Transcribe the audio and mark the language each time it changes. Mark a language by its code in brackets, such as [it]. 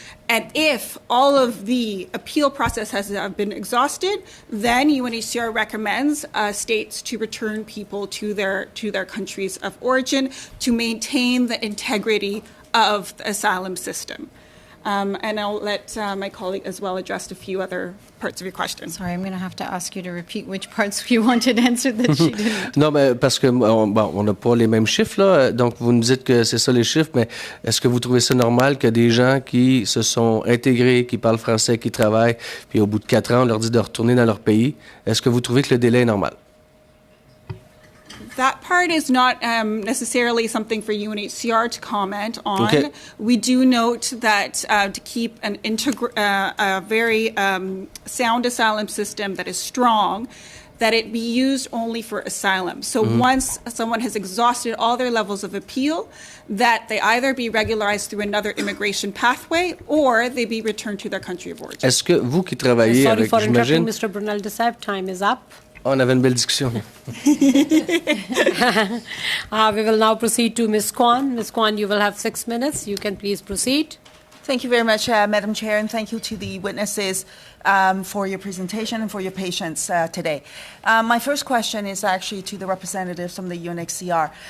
[en] And if all of the appeal process has been exhausted, then UNHCR recommends states to return people to their countries of origin to maintain the integrity of the asylum system. And I'll let my colleague as well address a few other parts of your question. Sorry, I'm going to have to ask you to repeat which parts you wanted answered that she didn't. [fr] Non, mais parce que on n'a pas les mêmes chiffres, là. Donc, vous nous dites que c'est ça les chiffres, mais est-ce que vous trouvez ça normal que des gens qui se sont intégrés, qui parlent français, qui travaillent, puis au bout de 4 ans, on leur dit de retourner dans leur pays, est-ce que vous trouvez que le délai est normal? [en] That part is not necessarily something for UNHCR to comment on. Okay. We do note that to keep a very sound asylum system that is strong, that it be used only for asylum. So once someone has exhausted all their levels of appeal, that they either be regularized through another immigration pathway or they be returned to their country of origin. [fr] Est-ce que vous qui travaillez [en] Sorry [fr] avec, [en] for interrupting, Mr. Brunel Desab, time is up. [fr] On avait une belle discussion. [en] We will now proceed to Ms. Kwan. Ms. Kwan, you will have 6 minutes. You can please proceed. Thank you very much, Madam Chair, and thank you to the witnesses for your presentation and for your patience today. My first question is actually to the representatives from the UNHCR.